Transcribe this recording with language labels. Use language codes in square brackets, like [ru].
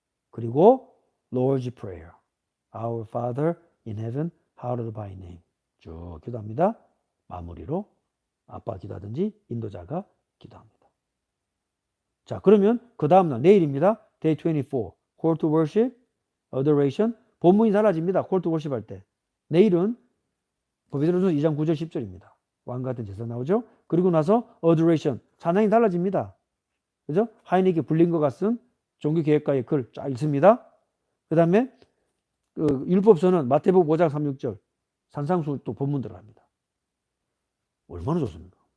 [en] 그리고 Lord's Prayer. Our Father in Heaven, hallowed by name. [ko] 쭉 기도합니다. 마무리로 아빠 기도하든지 인도자가 기도합니다. 자, 그러면 그 다음날 내일입니다. [en] Day 24. Call to Worship, Adoration. [ko] 본문이 달라집니다. [en] Call to Worship [ko] 할 때. 내일은 베드로전서 2장 9절 10절입니다. 왕같은 제사 나오죠. 그리고 나서 Adoration. 찬양이 달라집니다. 그죠? 하인에게 불린 것 같은 종교개혁가의 글 쫙 있습니다. 그 다음에 율법서는 마태복음 5장 36절 산상수 또 본문 들어갑니다. 얼마나 좋습니까?